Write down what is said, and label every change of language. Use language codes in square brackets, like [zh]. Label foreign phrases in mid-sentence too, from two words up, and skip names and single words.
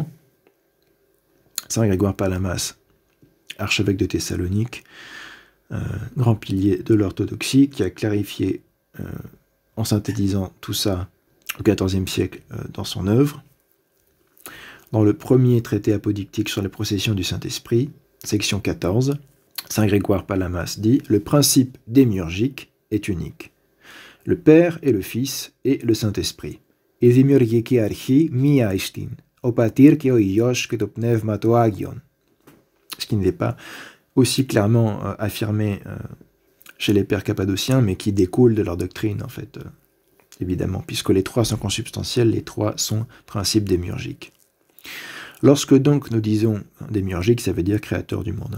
[fr] Saint Grégoire Palamas, archevêque de Thessalonique, grand pilier de l'orthodoxie, qui a clarifié, en synthétisant tout ça au XIVe siècle dans son œuvre. Dans le premier traité apodictique sur les processions du Saint-Esprit, section 14, Saint Grégoire Palamas dit « Le principe démiurgique est unique. Le Père et le Fils et le Saint-Esprit. [el] Η δημιουργική αρχή μία εστίν, ο πατήρ και ο Υιός και το Πνεύμα το Άγιον. [fr] ce qui n'est pas aussi clairement affirmé chez les pères cappadociens, mais qui découle de leur doctrine, en fait, évidemment, puisque les trois sont consubstantiels, les trois sont principes démiurgiques. Lorsque donc nous disons démiurgique, ça veut dire créateur du monde.